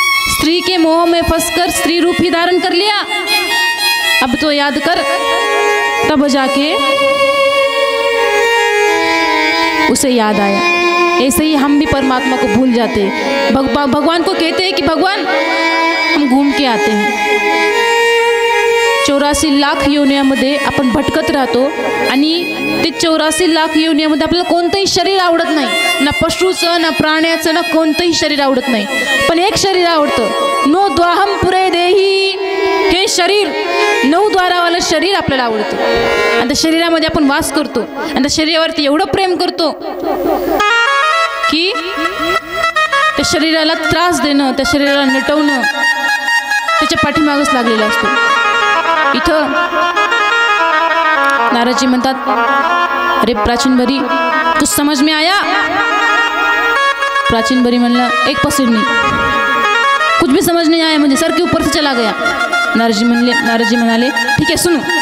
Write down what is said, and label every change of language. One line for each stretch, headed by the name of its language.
Hindi: स्त्री के मोह में फंसकर स्त्री रूप ही धारण कर लिया, अब तो याद कर. तब जाके उसे याद आया. ऐसे ही हम भी परमात्मा को भूल जाते हैं. भगवान को कहते हैं कि भगवान हम घूम के आते हैं.
Marathi: 84 लाख योनियामध्ये आपण भटकत राहतो आणि ते 84 लाख योनियामध्ये आपल्याला कोणतंही शरीर आवडत नाही, ना पशुचं ना प्राण्याचं ना कोणतंही शरीर आवडत नाही. पण एक शरीर आवडतं, नो द्वाहम पुरे देही, हे शरीर 9 द्वारावालं शरीर आपल्याला आवडतं. आणि त्या शरीरामध्ये आपण वास करतो आणि त्या शरीरावरती एवढं प्रेम करतो की त्या शरीराला त्रास देणं, त्या शरीराला नटवणं त्याच्या पाठीमागच लागलेलं असतो. इथं नारदजी म्हणतात
Hindi: अरे प्राचीन बरी कुछ समझ में आया? प्राचीन बरी म्हणला एक पसीर नहीं, कुछ भी समझ नहीं आया मुझे, सर के ऊपर से चला गया.
Marathi: नारदजी म्हणाले
Hindi: ठीक है सुनो.